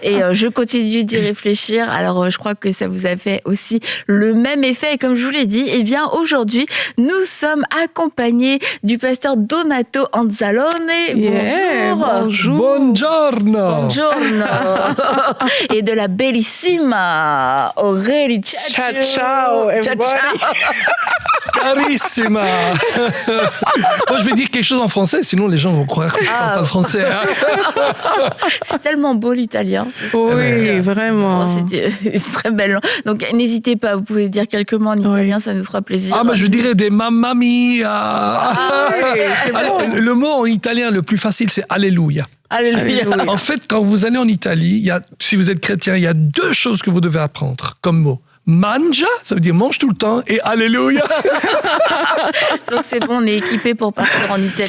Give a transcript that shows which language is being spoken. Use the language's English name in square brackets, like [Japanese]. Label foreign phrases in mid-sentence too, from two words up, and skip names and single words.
[French] Et je continue d'y réfléchir. Alors, je crois que ça vous a fait aussi le même effet. Et comme je vous l'ai dit, eh bien, aujourd'hui, nous sommes accompagnés du pasteur Donato Anzalone. Bonjour. Buongiorno. Et de la bellissima Aurélie. [English] Ciao, everybody. [French] Carissima. Moi, je vais dire quelque chose en français, sinon les gens vont croire que je parle pas de français. Hein. C'est tellement beau l'italien. Oui, vraiment. C'était très belle. Donc, n'hésitez pas, vous pouvez dire quelques mots en italien, ça nous fera plaisir. Ah, mais je dirais des [Italian] mamma mia. [French] Alors, le mot en italien le plus facile, c'est alléluia. Alléluia. En fait, quand vous allez en Italie, si vous êtes chrétien, il y a deux choses que vous devez apprendre comme mot. Mangia, ça veut dire mange tout le temps, et alléluia. Donc c'est bon, on est équipé pour partir en Italie.